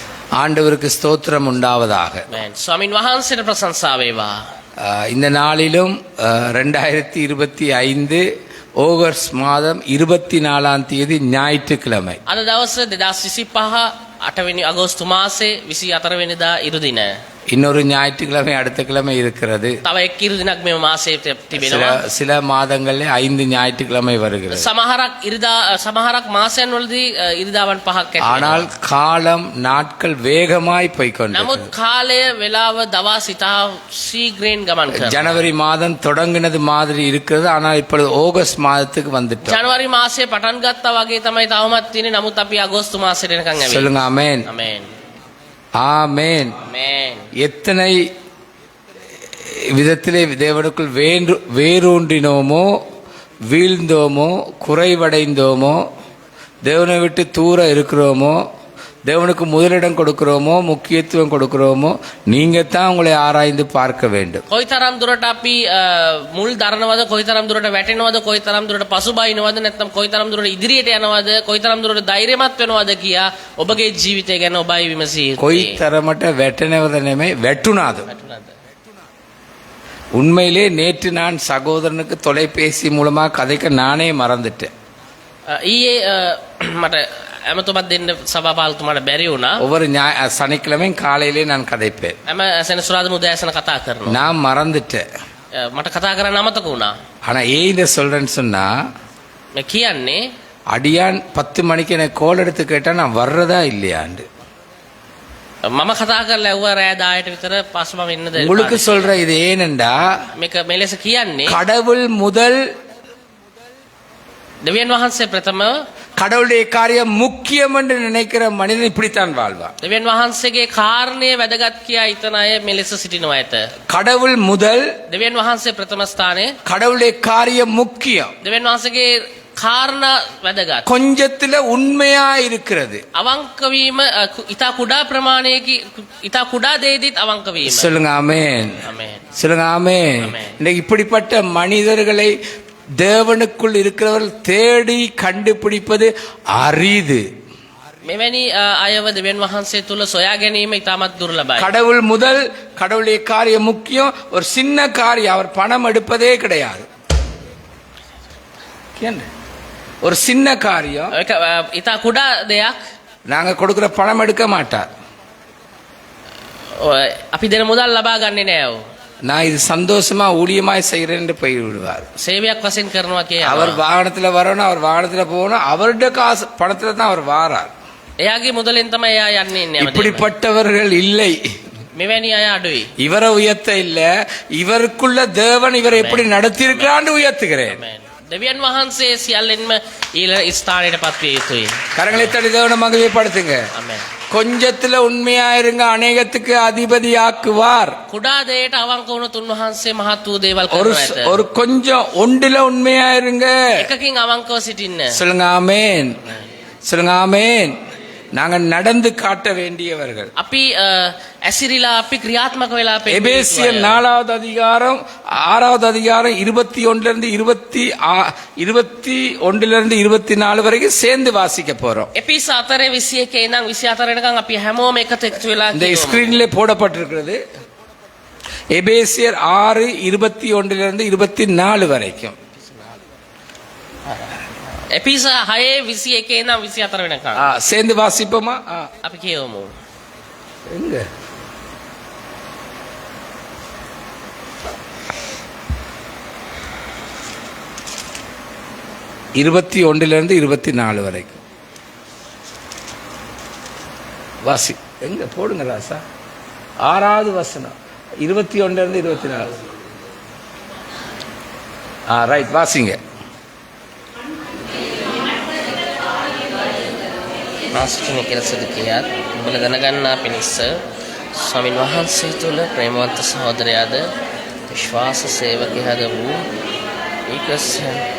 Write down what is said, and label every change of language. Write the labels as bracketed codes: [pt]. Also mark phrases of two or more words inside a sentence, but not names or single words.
[ta] ஆண்டவருக்கு ஸ்தோத்திரம் உண்டாவதாக. [si] ස්වාමින් වහන්සේට ප්‍රශංසා වේවා. [ta] இந்த நாளிலும் 2025 ஆகஸ்ட் மாதம் 24ஆம் தேதி ஞாயிற்றுக்கிழமை. [si] අද දවස 2025 8 වෙනි අගෝස්තු මාසේ 24 වෙනිදා ඉරුදින. [ta] இன்னொரு ஞாயிற்றுக்கிழமை அடுத்த கிழமை இருக்கிறது. [si] තව එක් ඉරුදිනක් මේ මාසයේ තිබෙනවා. [ta] சில மாதங்களில் 5 ஞாயிற்றுக்கிழமை வருகிறது. [si] සමහරක් මාසයන් වලදී ඉරිදාවන් 5ක් ඇති. [ta] ஆனால் காலம் நாட்கள் வேகமாய் போய்க்கொண்டிருக்கிறது. [si] නමුත් කාලය වේලාව දවස් ඉතා ශීඝ්‍රයෙන් ගමන් කරනවා. [ta] ஜனவரி மாதம் தொடங்கினது மாதிரி இருக்கிறது. ஆனால் இப்பொழுது ஆகஸ்ட் மாதத்துக்கு வந்துட்டோம். [si] ජනවාරි මාසයේ පටන් ගත්තා වගේ තමයි තවමත් තියෙන්නේ. නමුත් අපි අගෝස්තු මාසෙට එනකන් ඇවිල්ලා. [ta] சொல்லுங்க ஆமென். ஆமென். ஆமென். ஆமென். எத்தனை விதத்திலே தேவனுக்குள் வேரூன்றினோமோ, வீழ்ந்தோமோ, குறைவடைந்தோமோ, தேவனை விட்டு தூர இருக்கிறோமோ, தேவனுக்கு முதலிடம் கொடுக்கிறோமோ, முக்கியத்துவம் கொடுக்கிறோமோ, நீங்க தான் உங்களை ஆராய்ந்து பார்க்க வேண்டும். [si] කොයිතරම් දුරට අපි මුල් දරනවද, කොයිතරම් දුරට වැටෙනවද, කොයිතරම් දුරට පසුබායිනවද, නැත්නම් කොයිතරම් දුරට ඉදිරියට යනවද, කොයිතරම් දුරට ධෛර්යමත් වෙනවද කියා ඔබගේ ජීවිතය ගැන ඔබයි විමසිය යුතුයි. කොයිතරමට වැටෙනවද නෙමෙයි වැටුණාද. [ta] உண்மையிலே நேற்று நான் சகோதரனுக்கு தொலைபேசி மூலமா கதைக்க நானே மறந்துட்டேன். [si] ඊයේ මට ඇමතුමක් දෙන්න සභාපාලතුමාට බැරි වුණා. [ta] ஒவ்வொரு சனிக்கிழமையும் காலையிலே நான் கதைப்பேன். [si] හැම සෙනසුරාදා උදෑසන කතා කරනවා. [ta] நான் மறந்துட்டேன். [si] මට කතා කරන්න අමතක වුණා. [ta] ஆனா ஏன் இதை சொல்றேன்னு சொன்னா, [si] මේ කියන්නේ [ta] அடியான் 10 மணிக்கு எனக்கு கோல் எடுத்து கேட்டா நான் வர்றதா இல்லையாண்டு. [si] මම කතා කරලා ඇව්වා රෑ 10ට විතර පස්සේ මම එන්නද. [ta] உங்களுக்கு சொல்ற இது ஏனெண்டா, [si] මේක මෙලෙස කියන්නේ [ta] கடவுள் முதல், [si] දෙවියන් වහන්සේ ප්‍රථම, [ta] கடவுளுடைய காரியம் முக்கியம் என்று நினைக்கிற மனிதன் இப்படித்தான் வாழ்வான். [si] දෙවියන් වහන්සේගේ කාරණය වැදගත් කියා හිතන අය මෙලෙස සිටිනවා ඇත. [ta] கடவுள் முதல், [si] දෙවියන් වහන්සේ ප්‍රථම ස්ථානයේ, [ta] கடவுளுடைய காரியம் முக்கியம். [si] දෙවියන් වහන්සේගේ කාරණා වැදගත්. [ta] கொஞ்சத்துல உண்மையா இருக்கிறது. [si] අවංක වීම ඉතා කුඩා ප්‍රමාණයක, ඉතා කුඩා දෙයකින් අවංක වීම. [ta] சொல்லுங்க ஆமென். [si] ආමේන්. [ta] சொல்லுங்க ஆமென். இன்னைக்கு இப்படிப்பட்ட மனிதர்களை தேவனுக்குள் இருக்கிறவர்கள் தேடி கண்டுபிடிப்பது அரிது. [si] මෙවැනි අයව දෙවියන් වහන්සේ තුල සොයා ගැනීම ඉතාමත් දුර්ලභයි. [ta] கடவுள் முதல், கடவுளுடைய காரியம் முக்கியம். ஒரு சின்ன காரியம், அவர் பணம் எடுப்பதே கிடையாது. ஒரு சின்ன காரியம், [si] ඉතා කුඩා දෙයක් [ta] நாங்க கொடுக்கிற பணம் எடுக்க மாட்டார். [si] අපි දෙන මුදල් ලබා ගන්නේ නෑ. [ta] நான் இது சந்தோஷமா ஊழியமாய் செய்கிறேன் என்று போய் விடுவார். [si] සේවයක් වශයෙන් කරනවා කිය. [ta] அவர் வாகனத்துல வரணும், அவர் வாகனத்துல போகணும், அவருடைய காசு பணத்துல தான் அவர் வாரார். [si] එයාගේ මුදලෙන් තමයි එයා යන්නේ ඉන්නේ. [ta] இப்படிப்பட்டவர்கள் இல்லை. [si] මෙවැනි අය අඩුයි. [ta] இவரை உயர்த்த இல்ல, இவருக்குள்ள தேவன் இவரை எப்படி நடத்தி இருக்கிறான்னு உயர்த்துகிறேன். [si] දෙවියන් වහන්සේ සියල්ලෙන්ම ඊළ ස්ථානයට පත්විය යුතුයි. [ta] கரங்களை தட்டி தேவனை மகிமைப்படுத்துங்க. [si] ආමේන්. [ta] கொஞ்சத்துல உண்மையா இருங்க, அநேகத்துக்கு அதிபதியாக்குவார். [si] කුඩා දෙයට අවංක වුණොත් උන්වහන්සේ මහත් වූ දේවල් කරනවා ඇත. [ta] ஒரு கொஞ்சம் ஒன்றுல உண்மையா இருங்க. [si] එකකින් අවංකව සිටින්න. [ta] சொல்லுங்க ஆமென். சொல்லுங்க ஆமென். நாங்க நடந்து காட்ட வேண்டியவர்கள். [si] අපි ඇසිරිලා අපි ක්‍රියාත්මක වෙලා [ta] எபேசியர் 4வது அதிகாரம் 6வது அதிகாரம் 21 இருந்து 24 வரைக்கும் சேர்ந்து வாசிக்க போறோம். [si] එපිස 4:21 ඉඳන් 24 වෙනකන් අපි හැමෝම එකතු වෙලා [ta] இந்த ஸ்கிரீன்ல போடப்பட்டிருக்கிறது. எபேசியர் 6:21 இருந்து 24 வரைக்கும். [si] එපිස 6:21 ඉඳන් 24 වෙනකන් [ta] சேர்ந்து வாசிப்போமா? [si] අපි කියවමු. [ta] எங்க? இருபத்தி 24 வரைக்கும் வாசி. எங்க போடுங்க ராசா. 6வது வசனம் 21 24. ரைட், வாசிங்க. [si] මාසිකනේ කියලා සිදු කියාත් ඔබල දැනගන්නා පිණිස ස්වාමින් වහන්සේ තුල ප්‍රේමවන්ත සහෝදරයාද විශ්වාස සේවකයාද වූ ඒකසයන්